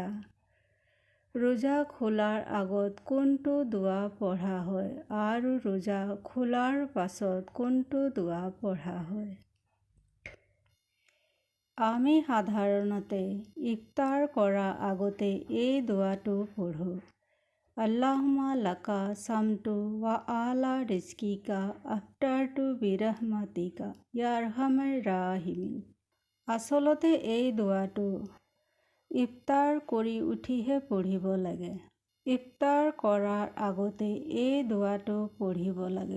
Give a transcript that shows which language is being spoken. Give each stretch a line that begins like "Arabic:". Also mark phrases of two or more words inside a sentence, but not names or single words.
Assamese: ৰোজা খোলাৰ আগত কোনটো দোৱা পঢ়া হয় আৰু ৰোজা খোলাৰ পাছত কোনটো দোৱা পঢ়া হয়। আমি সাধাৰণতে ইফতাৰ কৰাৰ আগতে এই দোৱাটো পঢ়োঁ।
Arabic: اللهم لك صمت وعلى رزقك أفطرت برحمتك يا أرحم الراحمين.
Assamese: আচলতে এই দোৱাটো ইফতাৰ কৰি উঠিহে পঢ়িব লাগে। ইফতাৰ কৰাৰ আগতে এই দোৱাটো পঢ়িব লাগে।